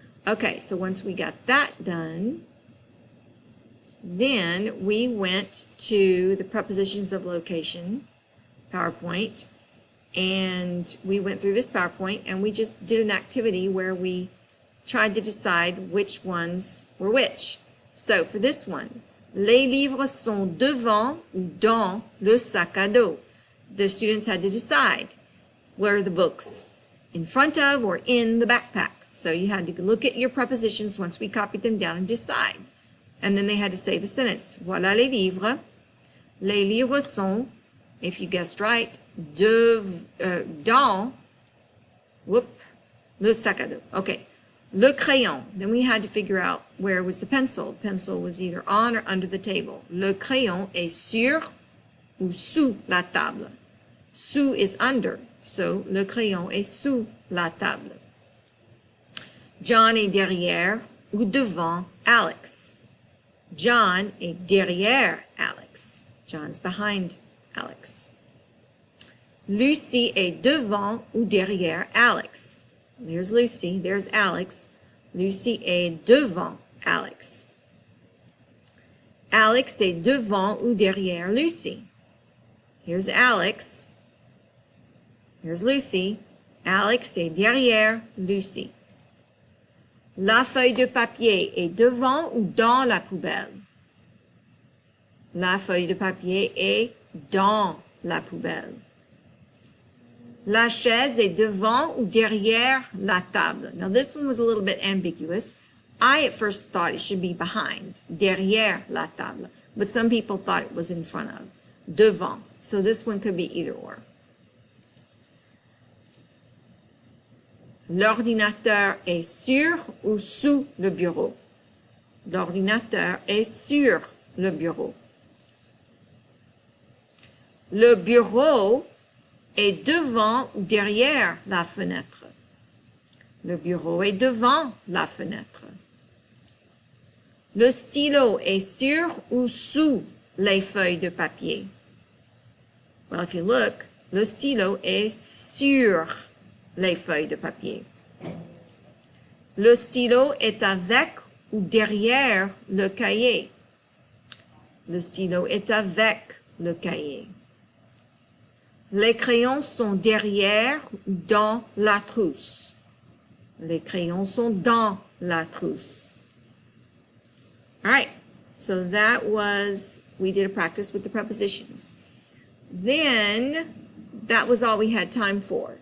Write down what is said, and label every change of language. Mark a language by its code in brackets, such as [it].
[en] Okay, so once we got that done, then we went to the prepositions of location, PowerPoint, and we went through this PowerPoint, and we just did an activity where we tried to decide which ones were which. So for this one, [fr] les livres sont devant ou dans le sac à dos. [en] The students had to decide, were the books in front of or in the backpack? So you had to look at your prepositions once we copied them down and decide. And then they had to say the sentence. [fr] Voilà les livres. Les livres sont, [en] if you guessed right, [fr] dans, le sac à dos. [en] Okay. [fr] Le crayon. [en] Then we had to figure out where was the pencil. The pencil was either on or under the table. [fr] Le crayon est sur ou sous la table. Sous is under, so le crayon est sous la table. John est derrière ou devant Alex. John est derrière Alex. [en] John's behind Alex. [fr] Lucy est devant ou derrière Alex. [en] There's Lucy, there's Alex. [fr] Lucy est devant Alex. Alex est devant ou derrière Lucy. [en] Here's Alex. Here's Lucy. [fr] Alex est derrière Lucy. La feuille de papier est devant ou dans la poubelle? La feuille de papier est dans la poubelle. La chaise est devant ou derrière la table? [en] Now this one was a little bit ambiguous. I at first thought it should be behind, [fr] derrière la table, [en] but some people thought it was in front of, devant. So this one could be either or. [fr] L'ordinateur est sur ou sous le bureau? L'ordinateur est sur le bureau. Le bureau est devant ou derrière la fenêtre? Le bureau est devant la fenêtre. Le stylo est sur ou sous les feuilles de papier? [en] Well, if you look, [fr] le stylo est sur les feuilles de papier. Le stylo est avec ou derrière le cahier? Le stylo est avec le cahier. Les crayons sont derrière ou dans la trousse? Les crayons sont dans la trousse. [en] All right, so we did a practice with the prepositions. Then, that was all we had time for.